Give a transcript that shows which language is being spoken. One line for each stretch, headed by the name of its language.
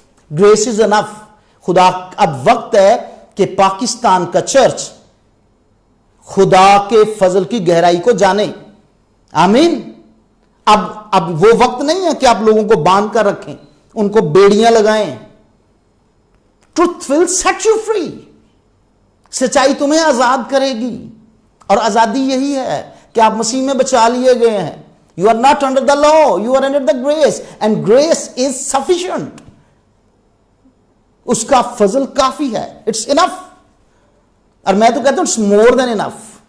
English: Grace is enough.
Urdu: خدا اب وقت ہے کہ پاکستان کا چرچ خدا کے فضل کی گہرائی کو جانے. آمین. اب وہ وقت نہیں ہے کہ آپ لوگوں کو باندھ کر رکھیں, ان کو بیڑیاں لگائیں.
English: Truth will set you free.
Urdu: سچائی تمہیں آزاد کرے گی, اور آزادی یہی ہے کہ آپ مسیح میں بچا لیے گئے ہیں.
English: You are not under the law, you are under the grace, and grace is sufficient.
Urdu: اس کا فضل کافی ہے.
English: It's enough.
Urdu: اور میں تو کہتا ہوں
English: it's more than enough.